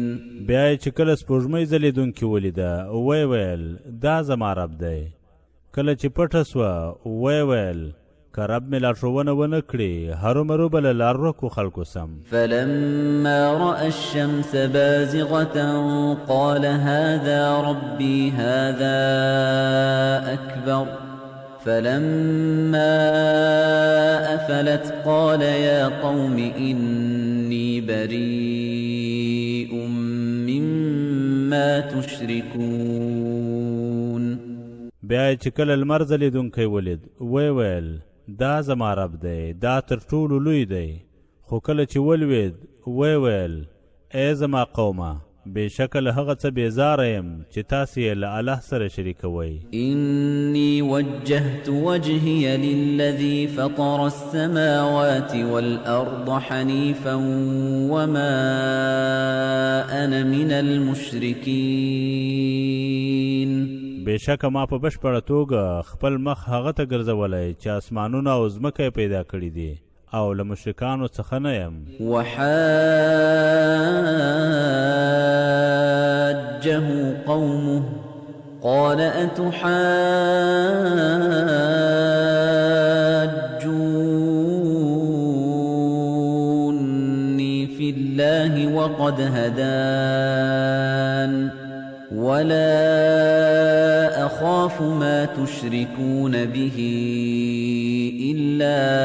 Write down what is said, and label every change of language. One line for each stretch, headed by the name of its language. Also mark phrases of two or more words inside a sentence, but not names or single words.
Pashto: بیا چې کله سپوږمۍ ځلېدونکي ولیده ویل دا زما رب دی کله چې پټه سوه ویل که رب مې لارښوونه ونه کړي هرومرو به له لارورکو خلکو سم
Arabic: فلما رأى الشمس بازغة قال هذا ربي هذا أكبر فلما أفلت قال يا قوم إني بريء مما تشركون
Pashto: بیا چې کله لمر ځلېدونکی ولید ویل دا زما رب دی دا تر ټولو لوی دی خو کله چې ولوید ویل ای زما قومه بېشکه له هغه څه بېزاره یم چې تاسې یې له الله سره شریکوئ
Arabic: إني وجهت وجهي للذي فطر السماوات والأرض حنيفا وما أنا من المشركين
Pashto: بېشکه ما په بشپړه توګه خپل مخ هغه ته ګرځولی چې اسمانونه او ځمکه یې پیدا کړي دي او له مشرکانو څخه نه یم
Arabic: وحاجه قومه قال أتحاجوني في الله وقد هدان ولا أخاف ما تشركون به إلا